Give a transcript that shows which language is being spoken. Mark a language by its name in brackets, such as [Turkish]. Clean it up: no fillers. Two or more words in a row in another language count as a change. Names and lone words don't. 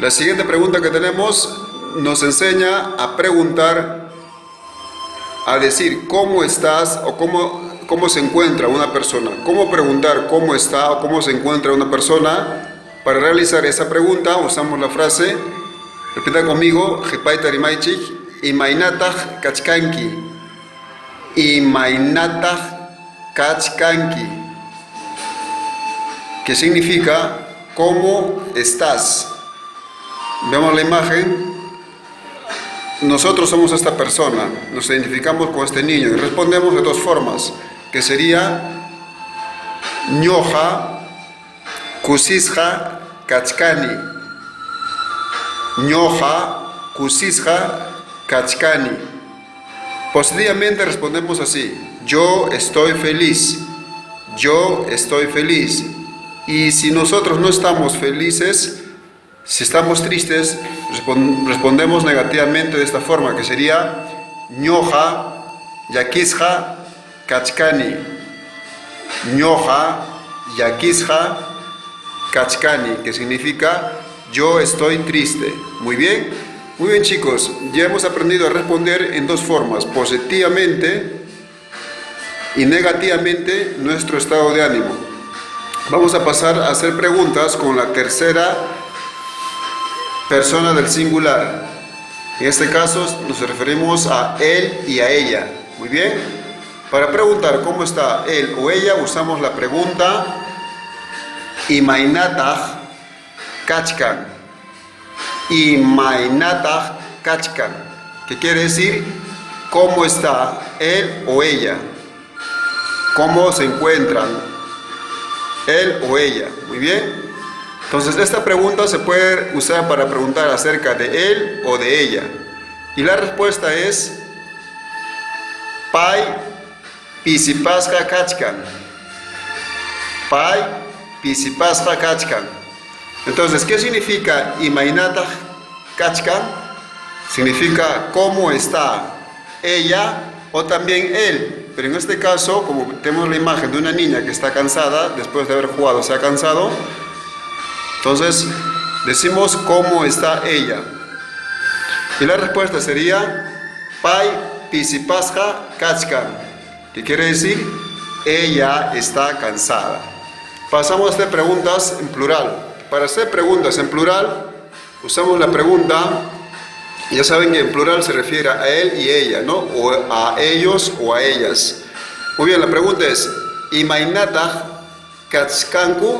[Spanish] La siguiente pregunta que tenemos nos enseña a preguntar, a decir cómo estás o cómo se encuentra una persona. Cómo preguntar cómo está o cómo se encuentra una persona. Para realizar esa pregunta usamos la frase, repita conmigo, [Quechua] Jipaitarimaichik, Imainatah kachkanki. Imainatah kachkanki. [Spanish] Que significa ¿cómo estás? Vemos la imagen. Nosotros somos esta persona, nos identificamos con este niño y respondemos de dos formas, que sería [Quechua] ñoja kusisja kachkani. Ñoja kusisja kachkani. [Spanish] Positivamente respondemos así: yo estoy feliz. Yo estoy feliz. Y si nosotros no estamos felices, si estamos tristes, respondemos negativamente de esta forma, que sería [Quechua] ñoja yakisja kachkani. Ñoja yakisja kachkani, [Spanish] que significa yo estoy triste. Muy bien chicos, ya hemos aprendido a responder en dos formas, positivamente y negativamente nuestro estado de ánimo. Vamos a pasar a hacer preguntas con la tercera persona del singular. En este caso nos referimos a él y a ella. Muy bien. Para preguntar cómo está él o ella usamos la pregunta [Quechua] Imainatah kachkan. Imainatah kachkan, [Spanish] que quiere decir cómo está él o ella, cómo se encuentran él o ella. Muy bien. Entonces esta pregunta se puede usar para preguntar acerca de él o de ella. Y la respuesta es [Quechua] Pai pisipasja kachkan. Pai pisipasja kachkan. [Spanish] Entonces, ¿qué significa [Quechua] Imainatah kachkan? [Spanish] Significa cómo está ella o también él. Pero en este caso, como tenemos la imagen de una niña que está cansada, después de haber jugado se ha cansado, entonces decimos cómo está ella. Y la respuesta sería [Quechua] Pai pisipasja kachkan, [Spanish] que quiere decir ella está cansada. Pasamos a hacer preguntas en plural. Para hacer preguntas en plural usamos la pregunta, ya saben que en plural se refiere a él y ella, ¿no? O a ellos o a ellas. Muy bien, la pregunta es [Quechua] Imainatah kachkanku.